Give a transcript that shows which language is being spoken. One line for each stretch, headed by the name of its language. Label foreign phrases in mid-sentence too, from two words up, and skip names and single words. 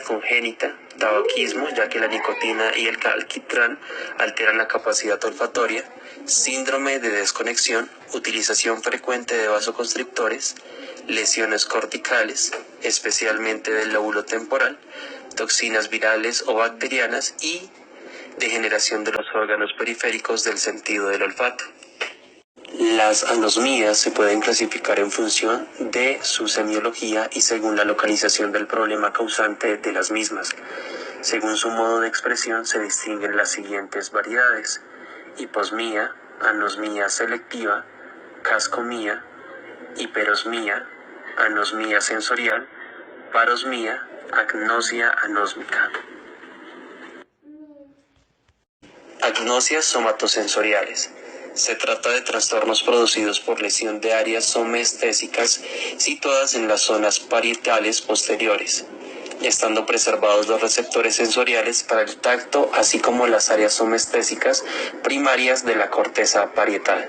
Spanish: congénita, tabaquismo, ya que la nicotina y el alquitrán alteran la capacidad olfatoria, síndrome de desconexión, utilización frecuente de vasoconstrictores, lesiones corticales, especialmente del lóbulo temporal, toxinas virales o bacterianas y degeneración de los órganos periféricos del sentido del olfato. Las anosmias se pueden clasificar en función de su semiología y según la localización del problema causante de las mismas. Según su modo de expresión se distinguen las siguientes variedades: hiposmía, anosmia selectiva, cascomía, hiperosmia, anosmia sensorial, parosmia, agnosia anósmica. Agnosias somatosensoriales. Se trata de trastornos producidos por lesión de áreas somestésicas situadas en las zonas parietales posteriores, estando preservados los receptores sensoriales para el tacto, así como las áreas somestésicas primarias de la corteza parietal.